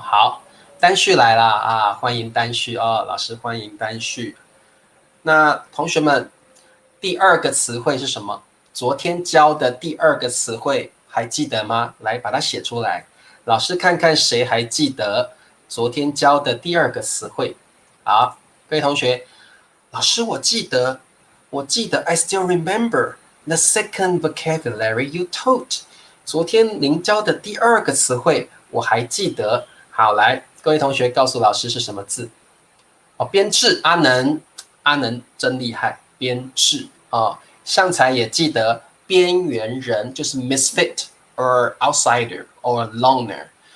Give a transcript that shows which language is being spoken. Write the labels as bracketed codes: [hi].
[zh] 好，单序来啦啊，欢迎单序哦，老师欢迎单序。那同学们，第2个词汇是什么？昨天教的第2个词汇还记得吗？来，把它写出来。老师看看谁还记得昨天教的第2个词汇。好，各位同学，老师我记得， [en] I still remember the second vocabulary you taught。 [zh] 昨天您教的第2个词汇我还记得。好，来，各位同学告诉老师是什么字？哦，编制，阿能真厉害，编制啊。上才也记得边缘人就是 [en] misfit or outsider or loner。